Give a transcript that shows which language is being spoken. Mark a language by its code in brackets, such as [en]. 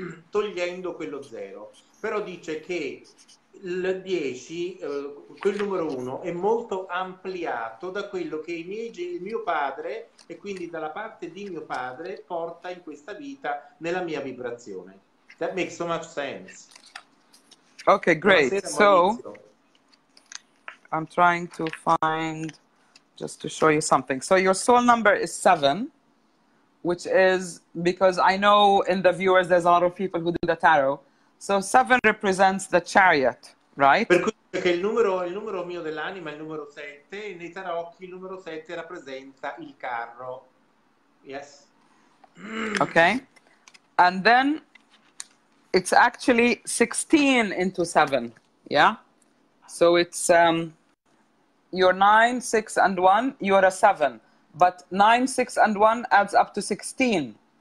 [it] Togliendo quello 0. Però dice che il 10, quel numero 1, è molto ampliato da quello che il mio padre, e quindi dalla parte di mio padre, porta in questa vita nella mia vibrazione. [en] That makes so much sense. Okay, great. So I'm trying to find just to show you something. So your soul number is 7, which is, because I know in the viewers there's a lot of people who do the tarot. So 7 represents the chariot, right? [it] Per cui che il numero mio dell'anima è il numero 7, e nei tarocchi il numero 7 rappresenta il carro. [en] Yes. Okay. And then it's actually 16 into 7. Yeah. So it's you're 9, 6, and 1. You're a 7. But 9, 6, and 1 adds up to 16.